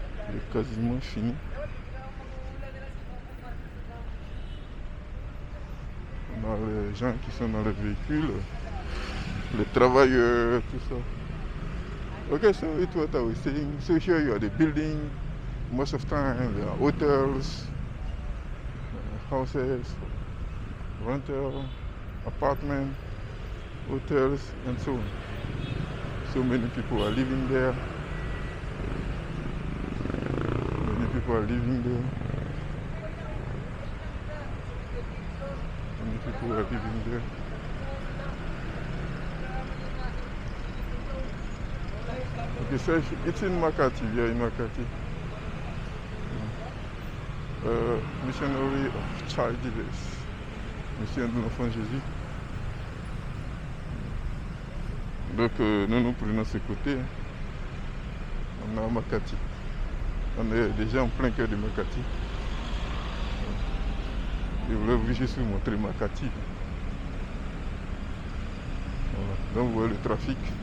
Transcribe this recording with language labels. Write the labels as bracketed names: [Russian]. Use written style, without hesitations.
[French] Il est quasiment fini. On a les gens qui sont dans les véhicules, les travailleurs, tout ça. [English] Okay, so it's what I was saying. So here you are the building. Most of the time there are hotels, houses, rental, apartments, hotels, and so on. So many people are living there. Many people are living there. Many people are living there. Okay, so it's in Makati, we are in Makati. Missionary of Child Jesus. [French] Mission de l'enfant Jésus. Donc nous prenons ce côté. On est à Makati. On est déjà en plein cœur de Makati. Je voulais juste vous montrer Makati. Voilà. Donc vous voyez le trafic.